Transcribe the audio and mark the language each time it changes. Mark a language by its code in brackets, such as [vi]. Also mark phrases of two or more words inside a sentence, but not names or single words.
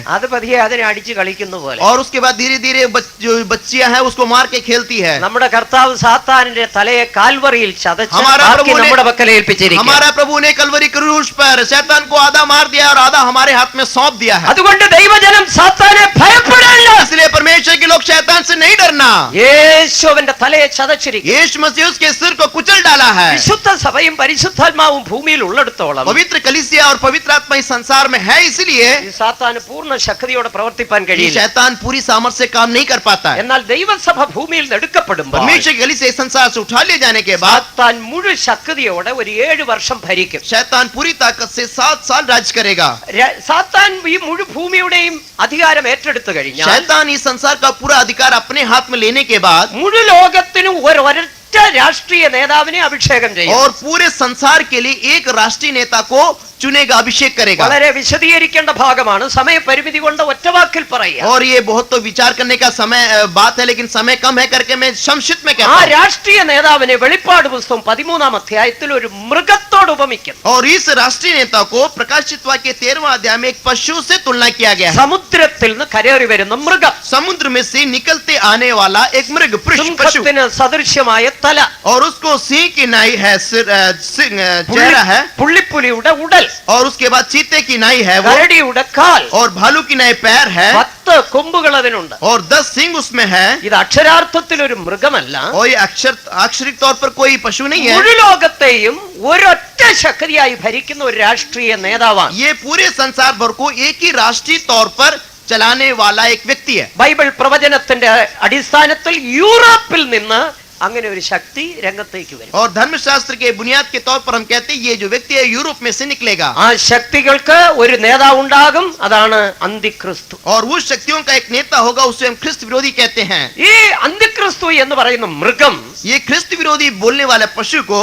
[ml] അത് പതിയെ അതിനെ അടിച്ച് കളിക്കുന്ന പോലെ [hi] और उसके बाद धीरे धीरे जो बच्चियां हैं उसको मार के खेलती है. [ml] നമ്മുടെ കർത്താവ് സാത്താനിന്റെ തലയെ കാൽവറിയിൽ ചതച്ച് [hi] हमारा [ml] ബാക്കി [hi] प्रभु ने- [ml] നമ്മുടെ പക്കൽ ഏൽപ്പിച്ചിരിക്കുന്നു. [hi] हमारा प्रभु ने कलवरी क्रूस पर शैतान को आधा मार दिया और आधा हमारे हाथ में सौंप दिया है. [ml] അതുകൊണ്ട് ദൈവജനം സാത്താനെ ഭയപ്പെടില്ല. [hi] इसलिए परमेश्वर के लोग शैतान से नहीं डरना. [ml] യേശുവിന്റെ തലയെ ചതച്ചിരിക്കുന്നു. [hi] यीशु मसीह उसके सिर को कुचल डाला है. [ml] വിശുദ്ധ സഭയും പരിശുദ്ധാത്മാവും ഭൂമിയിൽ ഉള്ളിടത്തോളം [hi] पवित्र कलीसिया और पवित्र आत्मा इस संसार में है, इसलिए [ml] ഈ സാത്താന് പൂർണ്ണ ശക്തിയോടെ പ്രവർത്തിപ്പാൻ [hi] ये [ml] കഴിയില്ല. [hi] शैतान पूरी सामर्थ्य से काम नहीं कर पाता है. [ml] എന്നാൽ ദൈവസഭ ഭൂമിയിൽ എടുക്കപ്പെടുമ്പോൾ [hi] परमेश्वर की कलीसिया इस संसार से उठा ले जाने के बाद [ml] സാത്താൻ മുഴു ശക്തിയോടെ ഒരു 7 വർഷം ഭരിക്കും. [hi] शैतान पूरी ताकत से 7 साल राज करेगा. [ml] സാത്താൻ ഈ മുഴു ഭൂമിയുടെയും അധികാരം ഏറ്റെടുത്തു കഴിഞ്ഞാൽ [hi] शैतान इस संसार का पूरा अधिकार अपने हाथ में लेने के बाद [ml] മുഴു ലോകത്തിനും ഒരൊറ്റ ഒരൊറ്റ രാഷ്ട്രീയ നേതാവിനെ അഭിഷേകം ചെയ്യും. [hi] और पूरे संसार के लिए एक राष्ट्रीय नेता को चुनेगा, अभिषेक करेगा. [ml] വളരെ വിശദീകരിക്കേണ്ട ഭാഗമാണ്, സമയപരിമിതി കൊണ്ട് ഒറ്റ വാക്കിൽ പറയാം. [hi] और ये बहुत तो विचार करने का समय बात है, लेकिन समय कम है करके मैं संक्षिप्त में [ml] ആ [hi] कहता हूं. [ml] രാഷ്ട്രീയ നേതാവിനെ വെളിപ്പാട് പുസ്തകം 13-ാം അധ്യായത്തിൽ ഒരു മൃഗത്തോട് ഉപമിക്കുന്നു. [hi] और इस राष्ट्रीय नेता को प्रकाशित वाक्य के 13वां अध्याय में एक पशु से तुलना किया गया है. [ml] സമുദ്രത്തിൽ നിന്ന് കരേറി വരുന്ന മൃഗം, [hi] समुद्र में से निकलते आने वाला एक मृग, पशु. [ml] സിംഹത്തിന് സദൃശ്യമായ തല, [hi] और उसको सिंह की नाई है, चेहरा है. [ml] പുള്ളിപ്പുലിയുടെ ഉടൽ, [hi] और उसके बाद चीते की नाई है वो, [ml] കരടിയുടെ കാൽ, [hi] और भालू की नाई पैर है, [ml] 10 കൊമ്പുകൾ അതിനുണ്ട്. [hi] और 10 सिंग उसमें है. [ml] ഇത് അക്ഷരാർത്ഥത്തിൽ ഒരു മൃഗമല്ല, [hi] और ये अक्षरिक तौर पर कोई पशु नहीं है. [ml] മുഴുലോകത്തെയും ഒരൊറ്റ ശക്തിയായി ഭരിക്കുന്ന ഒരു രാഷ്ട്രീയ നേതാവാണ്. [hi] ये पूरे संसार भर को एक ही राष्ट्रीय तौर पर चलाने वाला एक व्यक्ति है. [ml] ബൈബിൾ പ്രവചനത്തിന്റെ അടിസ്ഥാനത്തിൽ യൂറോപ്പിൽ നിന്ന് അങ്ങനെ ഒരു ശക്തി രംഗത്തേക്ക് വരും. [hi] और धर्मशास्त्र के बुनियाद के तौर पर हम कहते हैं ये जो व्यक्ति है यूरोप में से निकलेगा. [ml] ആ ശക്തികൾക്ക് ഒരു നേതാവ് ഉണ്ടാകും, അതാണ് അന്തിക്രിസ്തു. [hi] और उस शक्तियों का एक नेता होगा, उसे हम ख्रिस्त विरोधी कहते हैं. [ml] ഈ അന്തിക്രിസ്തു എന്ന് പറയുന്ന മൃഗം [hi] ये ख्रिस्त विरोधी बोलने वाले पशु को